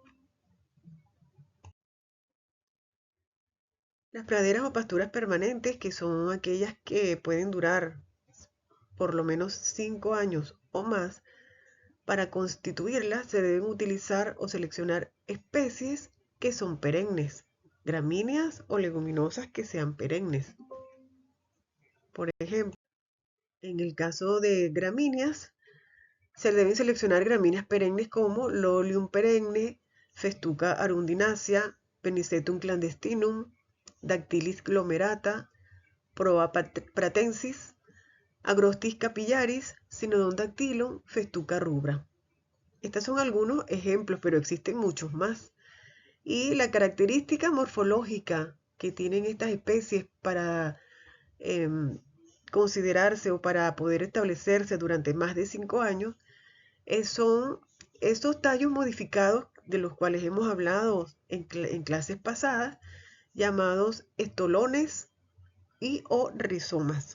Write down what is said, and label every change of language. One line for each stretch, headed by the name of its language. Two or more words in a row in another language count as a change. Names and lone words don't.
Spanish: Las praderas o pasturas permanentes, que son aquellas que pueden durar por lo menos 5 años o más, para constituirlas se deben utilizar o seleccionar especies que son perennes, gramíneas o leguminosas que sean perennes. Por ejemplo, en el caso de gramíneas, se deben seleccionar gramíneas perennes como Lolium perenne, Festuca arundinacea, Penicetum clandestinum, Dactylis glomerata, Proa pratensis, Agrostis capillaris, Sinodon dactylum, Festuca rubra. Estos son algunos ejemplos, pero existen muchos más. Y la característica morfológica que tienen estas especies para considerarse o para poder establecerse durante más de 5 años son esos tallos modificados de los cuales hemos hablado en clases pasadas, llamados estolones y o rizomas.